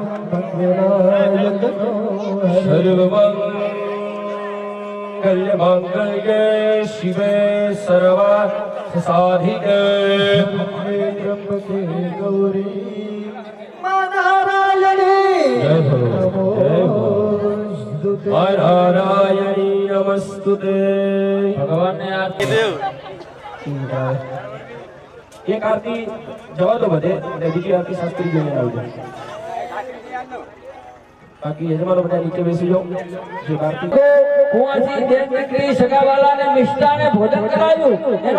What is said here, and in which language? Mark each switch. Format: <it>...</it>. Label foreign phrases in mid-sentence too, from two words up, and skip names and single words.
<sa>सर्वमङ्गल्यमाङ्गल्ये शिवे सर्वार्थ साधिके त्र्यम्बके गौरी नारायणी नमस्तुते।</sa> <gu>ભગવાન ને આરતી દેવ એક આરતી જવા દો બધે અને બીજી આરતી શાસ્ત્રી જોઈને આવજો. બાકી યજમાનો બધા નીચે બેસી જાઓ. જે આરતી કુંવરજી દેવ દીકરી સગાવાલાને મિષ્ટાને ભોજન કરાવ્યું એનો</gu>